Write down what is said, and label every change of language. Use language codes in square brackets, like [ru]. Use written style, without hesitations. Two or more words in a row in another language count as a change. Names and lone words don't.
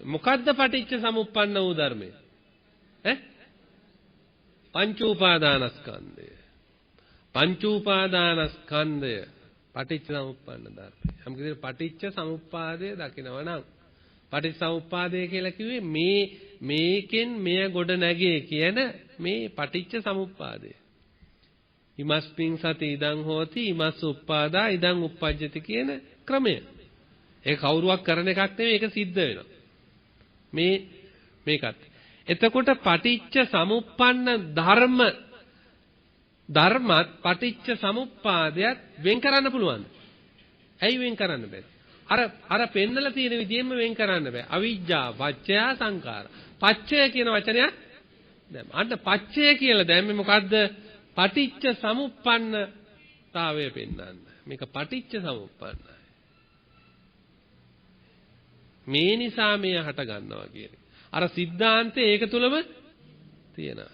[si] මොකද්ද පටිච්ච සමුප්පන්න වූ ධර්මය? පංච උපාදානස්කන්ධය. පංච උපාදානස්කන්ධය පටිච්ච සමුප්පන්න ධර්මය. යම් කිසි පටිච්ච සමුප්පාදය දකිනවා නම් පටිච්ච සමුප්පාදය කියලා කිව්වේ මේකෙන් මෙය ගොඩ නැගේ කියන මේ පටිච්ච සමුප්පාදය. [pi] ඉමස්මින් සති ඉදං හෝති ඉමස් උප්පාදා ඉදං උප්පජ්ජති [si] කියන ක්‍රමය. ඒක කවුරුවක් කරන එකක් නෙවෙයි. ඒක සිද්ධ වෙනවා. මේකත්. එතකොට පටිච්ච සමුප්පන්න ධර්මත් පටිච්ච සමුප්පාදයට වෙන් කරන්න පුළුවන්ද? ඇයි වෙන් කරන්න බැරි? අර පෙන්නලා තියෙන විදිහෙම වෙන් කරන්න බෑ. [pi] අවිජ්ජා පච්චය සංඛාර. [si] පච්චය කියන වචනයක් දැන් අන්න පච්චය කියලා දැම්මේ මොකද්ද? පටිච්ච සමුප්පන්නතාවය පෙන්වන්න. මේක පටිච්ච සමුප්පන්නයි. මේ නිසා මෙය හට ගන්නවා කියන්නේ. අර સિદ્ધාන්තය ඒක තුලම තියෙනවා.